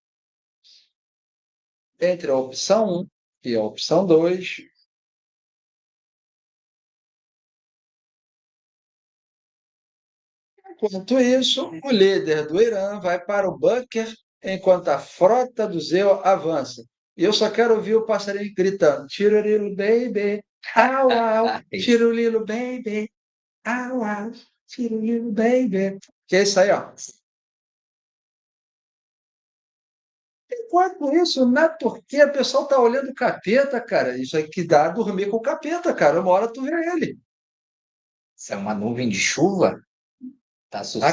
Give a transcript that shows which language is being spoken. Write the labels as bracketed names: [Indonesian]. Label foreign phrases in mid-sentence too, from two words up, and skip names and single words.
[Portuguese] Entre a opção 1 e a opção 2, enquanto isso, o líder do Irã vai para o bunker enquanto a frota do Zeu avança. E eu só quero ouvir o passarinho gritando: Tirurilo baby, au au, tirurilo baby, au au, tirurilo baby. Que é isso aí, ó. Enquanto isso, na Turquia, o pessoal tá olhando o capeta, cara. Isso aí que dá dormir com o capeta, cara. Uma hora tu vê ele. Isso é uma nuvem de chuva? Tá assustado.